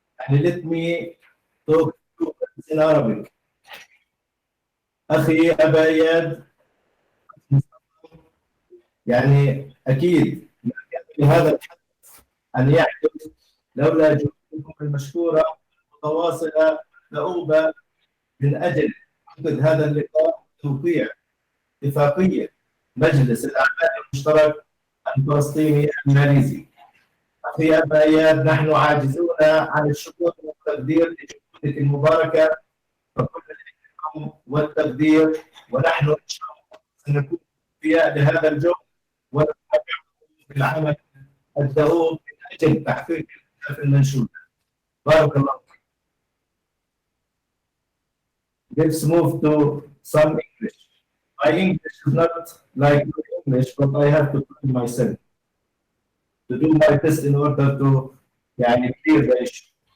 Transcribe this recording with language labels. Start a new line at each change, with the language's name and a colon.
English: Let me talk to you in Arabic.
Arabic: أخي أبا إياد، يعني أكيد ما كان لهذا الحدث أن يحدث لولا جهودكم المشكورة متواصلة دؤوبة من أجل عقد هذا اللقاء وتوقيع اتفاقية مجلس الأعمال المشترك الفلسطيني الماليزي. أخي أبا إياد، نحن عاجزون عن الشكر والتقدير لجهودك المباركة وكل الاحترام والتقدير، ونحن إن شاء الله سنكون أوفياء لهذا الجهد ونتابعكم في العمل الدؤوب من أجل تحقيق الأهداف المنشودة. بارك الله فيك.
English: Let's move to some English. My English is not like your English, but I have to try myself to do my best in order to clear the issue.